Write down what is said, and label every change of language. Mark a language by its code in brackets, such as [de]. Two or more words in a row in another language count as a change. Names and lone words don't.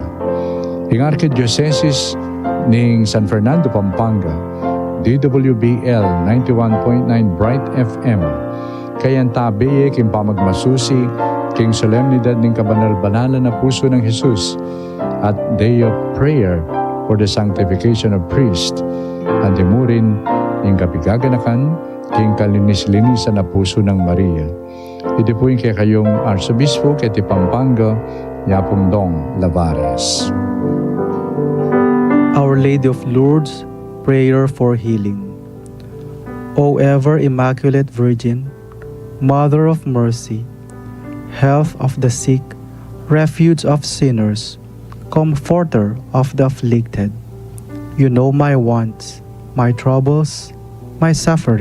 [pam] Ing Archdiocese ning San Fernando, Pampanga, DWBL 91.9 Bright FM, kayan tabiye king pamagmasusi king solemnidad ning kabanal-banala na puso ng Jesus at [en] Day of Prayer for the Sanctification of Priests, [pam] at imurin ning kapigaganakan king kalinis-linisan na puso ng Maria. [tl] Ito po yung [pam] kaya kayong Arsobispo kay Pampanga, Yapong Dong Lavares. [en] Our Lady of Lourdes, prayer for healing. O ever Immaculate Virgin, Mother of Mercy, Health of the sick, Refuge of sinners, Comforter of the afflicted, you know my wants, my troubles, my sufferings.